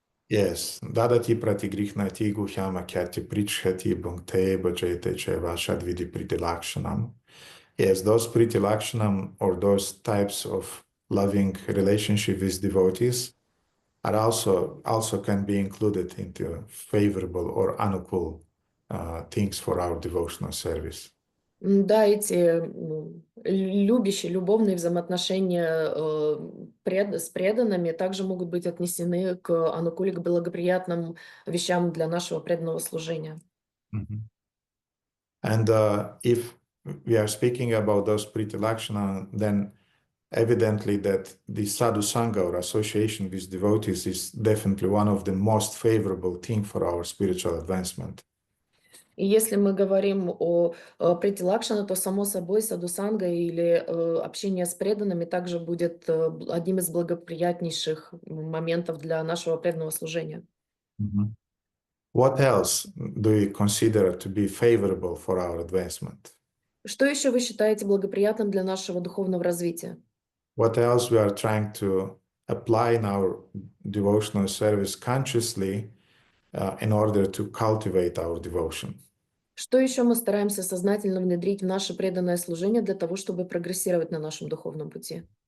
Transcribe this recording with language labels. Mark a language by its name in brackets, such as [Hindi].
[Sanskrit] Yes, dadati pratigrihnati guhyama kyati prichhati bhunkte bhajete cheva shadvidi pritilakshanam. [English] Yes, those pritilakshanam or those types of loving relationship with devotees are also can be included into favorable or anukul things for our devotional service. [Russian] Да, эти любящие, любовные взаимоотношения с преданными также могут быть отнесены к анукуле, к благоприятным вещам для нашего преданного служения. [English] And if we are speaking about those priti lakshana, then evidently that the sadhu sangha or association with devotees is definitely one of the most favorable things for our spiritual advancement. [Russian] И если мы говорим о прити лакшана, то само собой садхусанга или общение с преданными также будет одним из благоприятнейших моментов для нашего преданного служения. [English] What else do you consider to be favorable for our advancement? [Russian] Что еще вы считаете благоприятным для нашего духовного развития? [English] What else we are trying to apply in our devotional service consciously in order to cultivate our devotion? [Russian] Что еще мы стараемся сознательно внедрить в наше преданное служение для того, чтобы прогрессировать на нашем духовном пути?